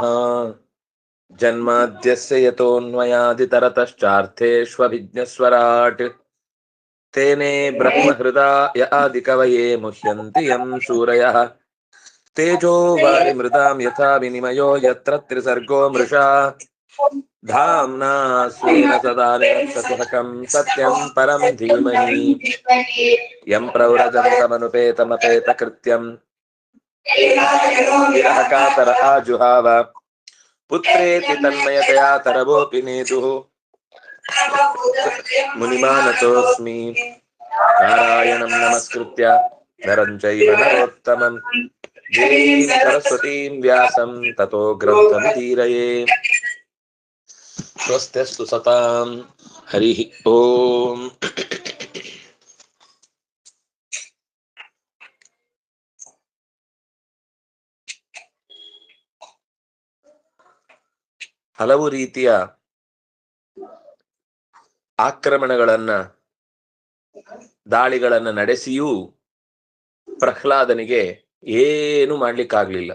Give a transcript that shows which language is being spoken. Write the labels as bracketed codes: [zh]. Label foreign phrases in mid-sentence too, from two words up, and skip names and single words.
[sa] ಜನ್ಮಾದ್ಯಸ್ಯ ಯತೋನ್ಮಯಾದಿತರತಶ್ಚಾರ್ಥೇಷ್ವಭಿಜ್ಞಸ್ವರಾಟ್ ತೇನೇ ಬ್ರಹ್ಮಹೃದಾಯ ಆದಿಕವಯೇ ಮುಹ್ಯಂತಿ ಯಂ ಶೂರಯಃ. ತೇಜೋ ವಾರಿಮೃತಾಂ ಯಥಾ ವಿನಿಮಯೋ ಯತ್ರ ತ್ರಿಸರ್ಗೋ ಮೃಷಾ. ಧಾಮ್ನಾ ಸ್ವೇನ ಸದಾ ನಿರಸ್ತಕುಹಕಂ ಸತ್ಯಂ ಪರಂ ಧೀಮಹಿ. ಯಂ ಪ್ರವ್ರಜन्तಮನುಪೇತಮಪೇತಕೃತ್ಯಂ ಕಾತರ ಆಜುಹಾವ. ಪುತ್ರೇತಿ ತನ್ಮಯತಯಾ ತರವೋಪಿ ನೇತುಃ. ಮುನಿಮಾನತೋಸ್ಮಿ ನಾರಾಯಣಂ ನಮಸ್ಕೃತ್ಯ ನರಂ ಚೈವ ನರೋತ್ತಮಂ ದೇವೀಂ ಸರಸ್ವತೀಂ ವ್ಯಾಸಂ ತತೋ ಗ್ರಂಥಮುದೀರಯೇ. ಸ್ವಸ್ತ್ಯಸ್ತು ಸತಾಂ. ಹರಿ ಓಂ. [kn] ಹಲವು ರೀತಿಯ ಆಕ್ರಮಣಗಳನ್ನ, ದಾಳಿಗಳನ್ನ ನಡೆಸಿಯೂ ಪ್ರಹ್ಲಾದನಿಗೆ ಏನು ಮಾಡ್ಲಿಕ್ಕಾಗ್ಲಿಲ್ಲ.